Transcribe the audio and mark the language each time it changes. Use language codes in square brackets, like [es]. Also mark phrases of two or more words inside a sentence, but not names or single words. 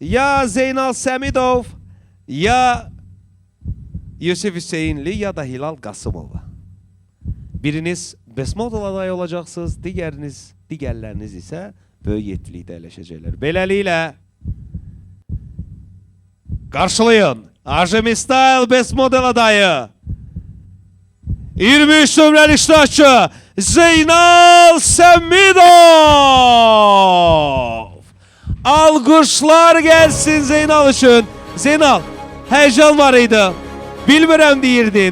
[az] ya Zeynal Səmidov, ya Yusif Hüseynli, ya da Hilal Qasımova. Biriniz [en] best model [az] adayı olacaqsınız, digərləriniz isə böyük yetkilikdə əyləşəcəklər. Beləliklə, qarşılayın Arjemi Style [en] best model [az] adayı 23 nömrəli iştirakçı Zeynal Səmidov. Alqışlar gəlsin Zeynal üçün. Zeynal, həyəcan var idi. Bilmirəm deyirdin.